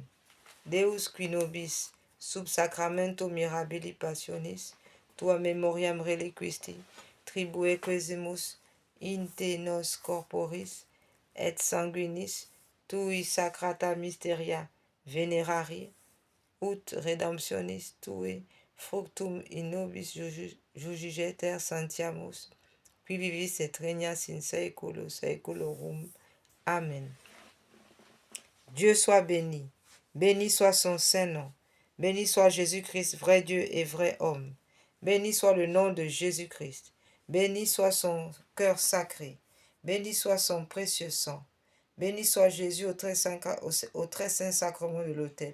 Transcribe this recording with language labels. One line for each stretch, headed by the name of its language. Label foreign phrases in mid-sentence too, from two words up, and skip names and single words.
Latin: Deus qui nobis sub sacramento mirabili passionis tua memoriam reliquisti tribue quesimus in te nos corporis et sanguinis tui sacrata mysteria venerari ut redemptionis tui fructum in nobis jugigeter santiamus qui vivis et regnas in saeculo saeculorum.
French: Amen. Dieu soit béni. Béni soit son saint nom. Béni soit Jésus-Christ, vrai Dieu et vrai homme. Béni soit le nom de Jésus-Christ. Béni soit son cœur sacré. Béni soit son précieux sang. Béni soit Jésus au très saint sacrement de l'autel.